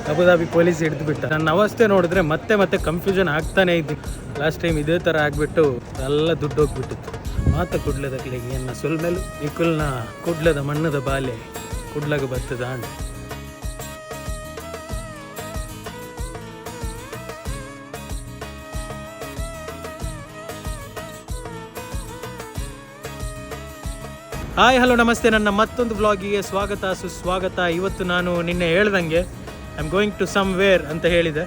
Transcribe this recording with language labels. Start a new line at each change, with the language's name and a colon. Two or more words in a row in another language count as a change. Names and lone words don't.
Kannada: ಅಬುದಾಬಿ ಪೊಲೀಸ್ ಹಿಡಿದು ಬಿಟ್ಟ. ನನ್ನ ಅವಸ್ಥೆ ನೋಡಿದ್ರೆ ಮತ್ತೆ ಮತ್ತೆ ಕನ್ಫ್ಯೂಷನ್ ಆಗ್ತಾನೆ ಇದ್ದು.
English: last time
Kannada: ಇದೇ ಥರ ಆಗಿಬಿಟ್ಟು ಎಲ್ಲ ದುಡ್ಡು ಹೋಗ್ಬಿಟ್ಟಿತ್ತು.
Tulu: ಮಾತ ಕುಡ್ಲದ ಕ್ಲಿಗೆ ಎನ್ನ ಸೊಲ್ಮೇಲು ನಿಕುಲ್ನ ಕುಡ್ಲದ ಮಣ್ಣದ ಬಾಲೆ ಕುಡ್ಲಾಗ ಬರ್ತದ
English: and hi hello
Tulu: ನಮಸ್ತೆ.
Kannada: ನನ್ನ ಮತ್ತೊಂದು ವ್ಲಾಗಿಗೆ ಸ್ವಾಗತ ಸುಸ್ವಾಗತ. ಇವತ್ತು ನಾನು ನಿನ್ನೆ ಹೇಳ್ದಂಗೆ
English: I am going to somewhere
Kannada: ಅಂತ ಹೇಳಿದೆ.